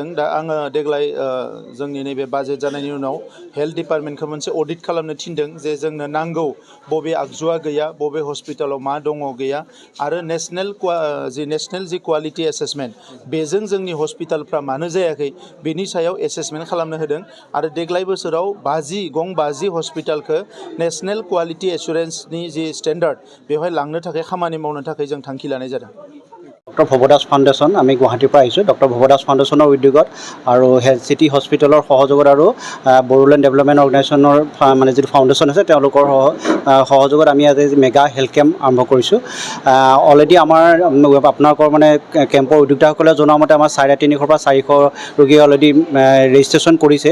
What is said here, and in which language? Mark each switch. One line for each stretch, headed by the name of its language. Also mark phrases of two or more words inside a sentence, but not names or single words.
Bodo: दा आङो देग्लाय जोंनि नैबे बाजेट जानायनि उनाव
English: health department
Bodo: मोनसे अडिट खालामनो थिनदों जे जोंनो नांगौ बबे आगजुआ गैया, बबे हस्पिटालाव मा दङ गैया आरो नेसनेल जि
English: quality assessment
Bodo: बेजों जोंनि हस्पिटालफ्रा मानो जायाखै बेनि सायाव एसेसमेन्ट खालामनो होदों आरो देग्लाय बोसोराव 50 हस्पिटालखौ
English: national quality assurance
Bodo: जि स्टेन्डार्ड बेवहाय लांनो थाखाय खामानि मावनो थाखाय जों थांखि लानाय जादों।
Assamese: ডক্টৰ ভৱদাস ফাউণ্ডেশ্যন, আমি গুৱাহাটীৰ পৰা আহিছোঁ। ডক্টৰ ভৱদাস ফাউণ্ডেশ্যনৰ উদ্যোগত আৰু হেল্থ চিটি হস্পিটেলৰ সহযোগত আৰু বড়োলেণ্ড ডেভেলপমেণ্ট অৰ্গেনাইজেশ্যনৰ মানে যিটো ফাউণ্ডেশ্যন আছে তেওঁলোকৰ সহযোগত আমি আজি
English: mega health camp
Assamese: আৰম্ভ কৰিছোঁ। অলৰেডি আমাৰ আপোনালোকৰ মানে কেম্পৰ উদ্যোক্তাসকলে জনোৱা মতে আমাৰ 350 পৰা 400 ৰোগীয়ে অলৰেডি ৰেজিষ্ট্ৰেশ্যন কৰিছে।